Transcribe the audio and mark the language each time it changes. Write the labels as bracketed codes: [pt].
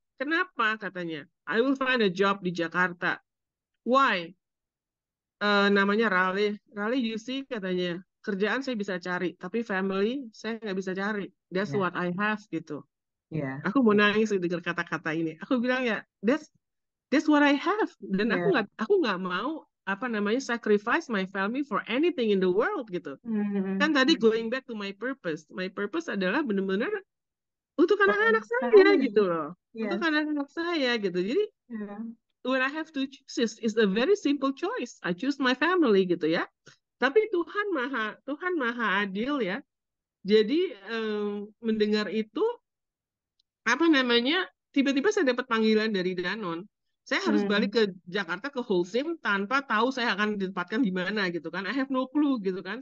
[id] Kenapa katanya? [en] I will find a job di Jakarta. Why? Namanya Raleigh. [id] Raleigh, [en] you see, [id] katanya, kerjaan saya bisa cari, tapi family saya nggak bisa cari. [en] That's what I have gitu. [id] Aku mau nangis dengar kata-kata ini. Aku bilang ya, [en] that's what I have. [id] Dan aku nggak mau apa namanya [en] sacrifice my family for anything in the world gitu. [id] Kan tadi [en] going back to my purpose. My purpose [id] adalah benar-benar untuk anak-anak saya gitu loh. Untuk anak-anak saya gitu. [en] Jadi when I have to choose, it's a very simple choice. I choose my family [id] gitu ya. Tapi Tuhan maha adil ya. Jadi mendengar itu apa namanya, tiba-tiba saya dapat panggilan dari Danone. Saya harus balik ke Jakarta ke Holcim tanpa tahu saya akan ditempatkan di mana gitu kan. [en] I have no clue [id] gitu kan.